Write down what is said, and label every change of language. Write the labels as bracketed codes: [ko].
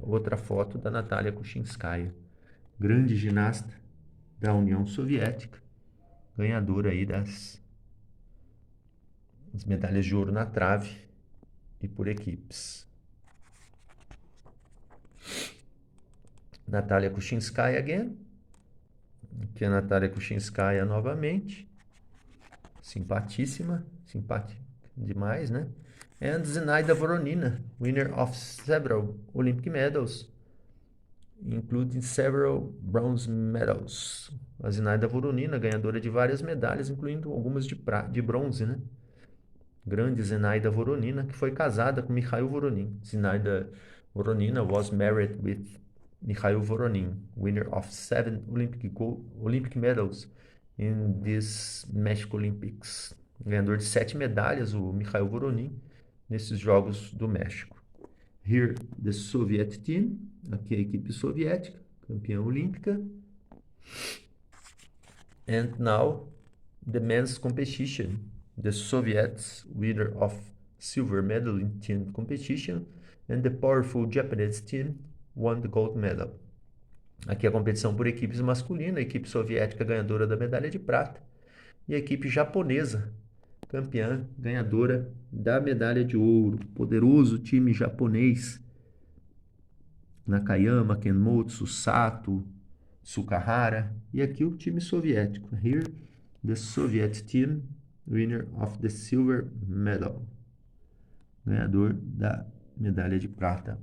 [pt] Outra foto da Natalia Kuchinskaya, grande ginasta da União Soviética, ganhadora aí das medalhas de ouro na trave e por equipes. [en] Natalia Kuchinskaya again. [pt] Aqui a Natalia Kuchinskaya novamente. Simpatíssima. Simpática demais, né? [en] And Zenaida Voronina, winner of several Olympic medals, including several bronze medals. [pt] A Zenaida Voronina, ganhadora de várias medalhas, incluindo algumas de bronze, né? Grande Zenaida Voronina, que foi casada com Mikhail Voronin. [en] Zenaida Voronina was married with Mikhail Voronin, winner of 7 Olympic medals in this México Olympics. [pt] Ganhador de 7 medalhas, o Mikhail Voronin, nesses Jogos do México. [en] Here, the Soviet team. [pt] Aqui a equipe soviética, campeã olímpica. [en] And now, the men's competition. The Soviets, winner of silver medal in team competition, and the powerful Japanese team won the gold medal. [pt] Aqui a competição por equipes masculina, a equipe soviética ganhadora da medalha de prata, e a equipe japonesa, campeã, ganhadora da medalha de ouro. Poderoso time japonês. Nakayama, Kenmotsu, Sato, Sukahara. E aqui o time soviético. [en] Here, the Soviet team, winner of the silver medal. [pt] Ganhador da medalha de prata.